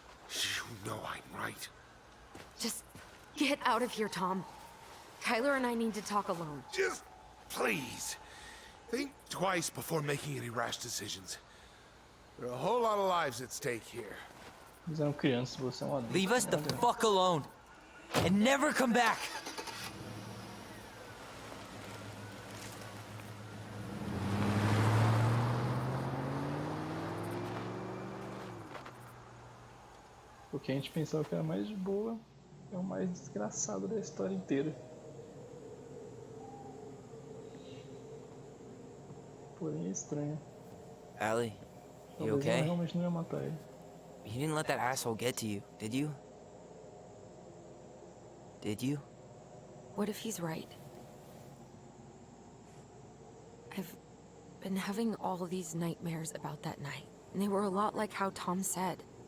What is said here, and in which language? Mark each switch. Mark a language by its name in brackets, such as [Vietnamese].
[English] You know I'm right. Just get out of here, Tom. Tyler and I need to talk alone. Just please. Think twice before making any rash decisions. There are a whole lot of lives at stake here. [Portuguese] Eles eram crianças, você é um adulto. [English] Leave us the [Portuguese] Olha. [English] fuck alone! And never come back! [Portuguese] O que a gente pensava que era mais de boa é o mais desgraçado da história inteira. Porém é estranho. [English] Allie, you [Portuguese] Talvez ela [English] okay? [Portuguese] realmente não ia matar ele. [English] You didn't let that asshole get to you, did you? Did you? What if he's right? I've been having all these nightmares about that night, and they were a lot like how Tom said.